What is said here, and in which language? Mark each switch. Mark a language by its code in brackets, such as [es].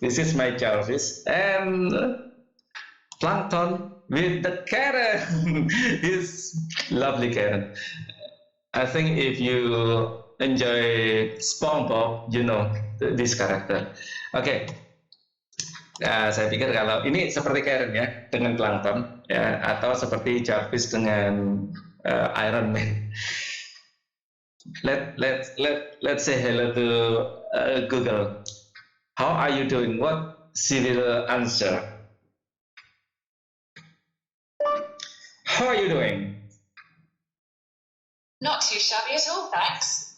[en] This is my Jarvis and Plankton with the Karen. This lovely Karen. I think if you enjoy SpongeBob, you know this character. Oke. [id] Nah, saya pikir kalau ini seperti Karen ya dengan Plankton ya, atau seperti Jarvis dengan Iron Man. [en] Let's say hello to Google. How are you doing? What she will answer? How are you doing? Not too shabby at all, thanks.